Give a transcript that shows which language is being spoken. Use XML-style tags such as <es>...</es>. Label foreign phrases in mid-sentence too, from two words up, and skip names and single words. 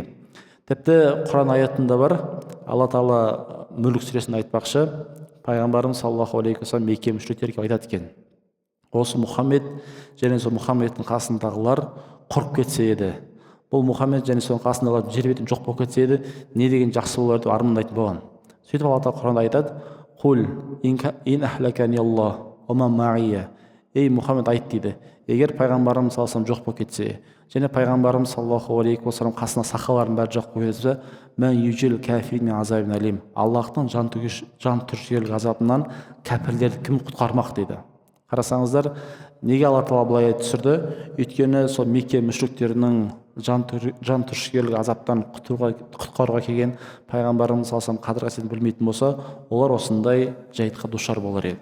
<kk>Тіпті Құран аятында бар, Алла Тағала Мүлік сүресінде айтпақшы, пайғамбарымыз</kk> <ar>صلى الله عليه وسلم</ar> <kk>Мекке мүшриктерге айтады екен: осы Мұхаммед және сол Мұхаммедтің қасындағылар құрып кетсе еді, бұл Мұхаммед және соның қасындағылар жер бетінен жоқ болып кетсе еді, не деген жақсы болар деп армандайтын болған. Сөйтіп Алла Тағала Құранда айтады:</kk> <ar>«قل إن أهلكني الله ومن معي».</ar> <kk>Ей Мұхаммед, айт дейді, егер пайғамбарымыз</kk> <ar>صلى الله عليه وسلم</ar> <kk>жоқ болып кетсе, және пайғамбарымыз</kk> <ar>صلى الله عليه وسلم</ar> <kk>қасына сахабалардың бәрі жоқ болып кетсе,</kk> <ar>من يجير كافر من عذاب أليم.</ar> <kk>Аллахтың жан түршігерлік азабынан кәпірлерді кім құтқармақ дейді. Қарасаңыздар, неге Алла Тағала былай түсірді? Өйткені сол Мекке мүшриктерінің жан түршігерлік азаптан құтқаруға келген пайғамбарымыз</kk> <ar>صلى الله عليه وسلم</ar> <kk>қадір қасиетін білмейтін болса, олар осындай жайтқа душар болар еді.</kk>